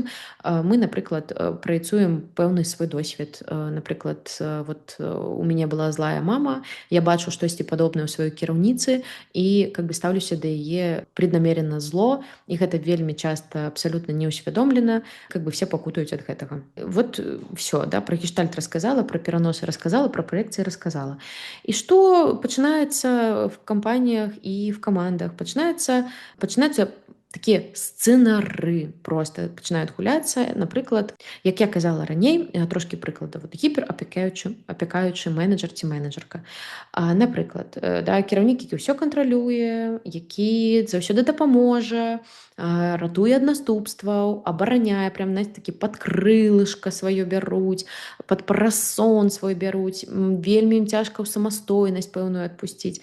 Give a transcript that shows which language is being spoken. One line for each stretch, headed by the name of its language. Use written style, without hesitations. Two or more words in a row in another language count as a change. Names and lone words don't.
Belarusian: Мы, напрыклад, праецуем пэўны свой досвед. Напрыклад, вот у мяне была злая мама, я бачу штосьці падобнае ў сваёй кіраўніцы і
Russian: как бы
Belarusian: стаўлюся да яе преднамерена зло, і гэта вельмі часта абсалютна неўсвядомлена,
Russian: как бы все
Belarusian: пакутаюць ад гэтага.
Russian: Вот все, да, про гештальт рассказала, про пераносы рассказала, про проекции рассказала. И что пачынаецца в компаниях и в командах?
Belarusian: Пачынаюцца такія сцэнары просто пачынаюць гуляцца. Напрыклад, як я казала раней, трошкі прыкладаў, вот гіперапякаючы менеджер ці менеджерка. Напрыклад, да, кіраўнік, які ўсё кантралюе, які заўсёды дапаможа, ратуе ад наступстваў, абараняе,
Russian: прям, знаете,
Belarusian: такі пад крылышка сваё бяруць, пад парасон свой бяруць, вельмі ім цяжка ў самастойнасць пэўную адпусціць.